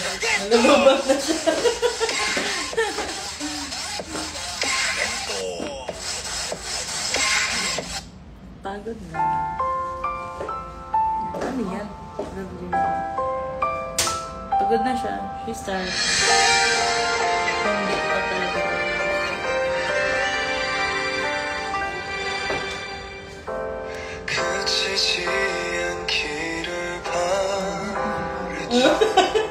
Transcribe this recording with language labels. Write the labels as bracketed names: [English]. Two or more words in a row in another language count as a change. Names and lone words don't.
[Filipino] Nalulubak na siya. Pagod na. Ano yan? Pagod na siya. [English] She's tired. [Filipino] Hindi pa talaga. [Korean] 그치지 않기를 바랬죠.